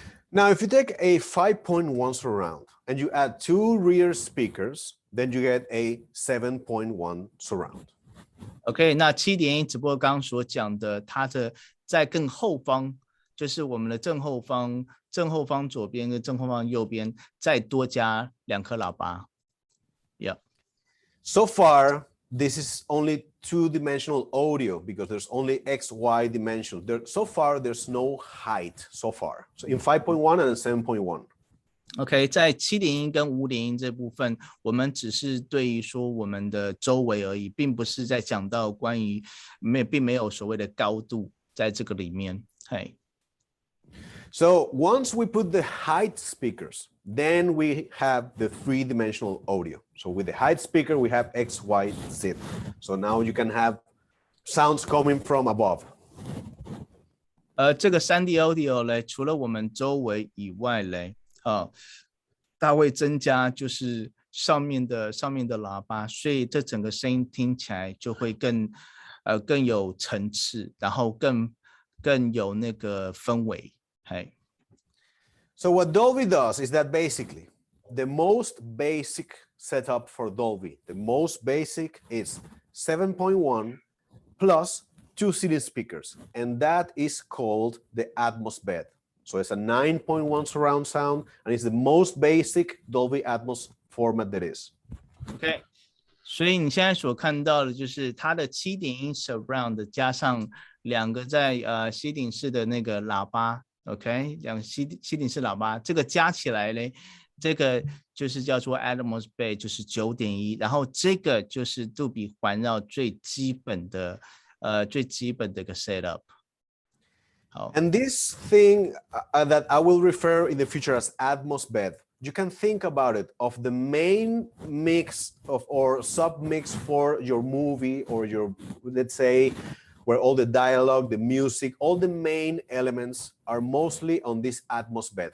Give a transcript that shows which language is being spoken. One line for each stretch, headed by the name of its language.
English: Now, if you take a 5.1 surround and you add 2 rear speakers, then you get a 7.1 surround.
Chinese: OK， 那7.1只不过刚刚所讲的，它的在更后方，就是我们的正后方左边跟正后方右边再多加2颗喇叭。
English: Yeah. So far, this is only 2-dimensional audio because there's only X, Y dimension. So far, there's no height so far. So in 5.1 and 7.1.
Chinese: OK， 在7.1跟5.1这部分，我们只是对于说我们的周围而已，并不是在讲到关于并没有所谓的高度在这个里面。嘿。
English: So once we put the height speakers, then we have the 3-dimensional audio. So with the height speaker, we have X, Y, Z. So now you can have sounds coming from above.
Chinese: 这个3D audio 呢，除了我们周围以外呢，它会增加就是上面的喇叭，所以这整个声音听起来就会更有层次，然后更有那个氛围。
English: So what Dolby does is that basically the most basic setup for Dolby, the most basic is 7.1 plus 2 ceiling speakers, and that is called the Atmos bed. So it's a 9.1 surround sound, and it's the most basic Dolby Atmos format there is.
Chinese: OK， 所以你现在所看到的就是它的7.1 surround 加上2个在吸顶式的那个喇叭。 OK， 2个吸顶式喇叭，这个加起来呢，这个就是叫做 Atmos Bay， 就是9.1， 然后这个就是杜比环绕最基本的一个 setup。好
English: And this thing that I will refer in the future as Atmos bed, you can think about it of the main mix or sub mix for your movie or your, let's say, where all the dialogue, the music, all the main elements are mostly on this Atmos bed.